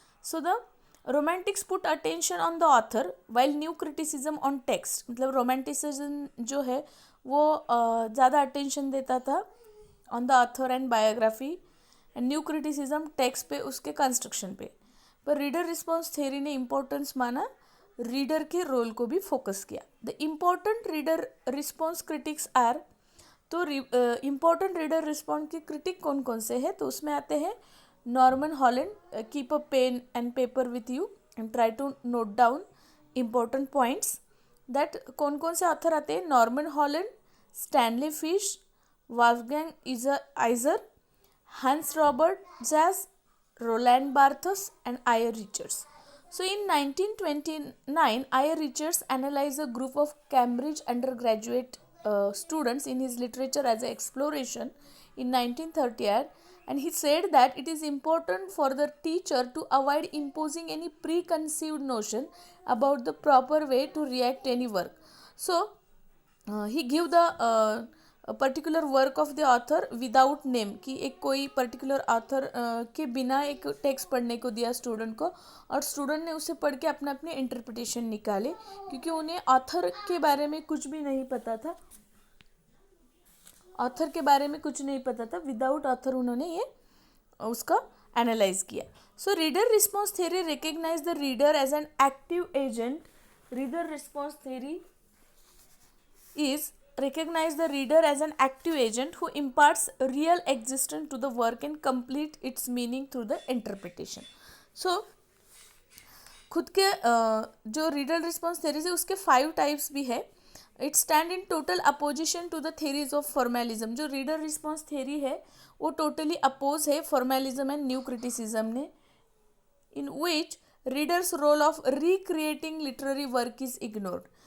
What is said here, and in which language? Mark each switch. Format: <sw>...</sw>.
<en>So the romantics put attention on the author while new criticism on text.</en> <hi>मतलब romanticism जो है वो ज़्यादा attention देता था</hi> <en>on the author and biography and new criticism</en> <hi>text पे उसके construction पे. पर reader response theory ने importance माना, रीडर के रोल को भी फोकस किया.</hi> <en>the important reader response critics are,</en> <hi>तो इम्पोर्टेंट रीडर रिस्पॉन्स के क्रिटिक कौन कौन से हैं? तो उसमें आते हैं</hi> <en>Norman Holland. Keep a pen and paper with you and try to note down important points.</en> <hi>That कौन कौन से ऑथर आते हैं? नॉर्मन हॉलैंड, स्टैनली फिश, वॉल्फगैंग आइजर, हंस Robert jazz, Rowland बार्थस and I.R.</hi> <en>Richards. So in 1929, I.R. Richards analyzed a group of Cambridge undergraduate students in his literature as an exploration in 1938, and he said that it is important for the teacher to avoid imposing any preconceived notion about the proper way to react any work. So he give the particular work of the author without name,</en> <hi>कि एक कोई particular author के बिना एक text पढ़ने को दिया student को, और स्टूडेंट ने उसे पढ़ के अपना अपने इंटरप्रिटेशन निकाले, क्योंकि उन्हें ऑथर के बारे में कुछ भी नहीं पता था. ऑथर के बारे में कुछ नहीं पता था. विदाउट ऑथर उन्होंने ये उसका एनालाइज किया.</hi> <en>So reader response theory recognise the reader as an active agent. Reader response theory is recognize the reader as an active agent who imparts real existence to the work and complete its meaning through the interpretation.</en> <hi>So खुद के जो reader response theories है उसके 5 types भी है.</hi> <en>It stand in total opposition to the theories of formalism.</en> <hi>जो reader response theory है वो टोटली अपोज है फॉर्मेलिज्म एंड न्यू क्रिटिसिज्म ने,</hi> <en>In which readers role of recreating literary work is ignored.</en>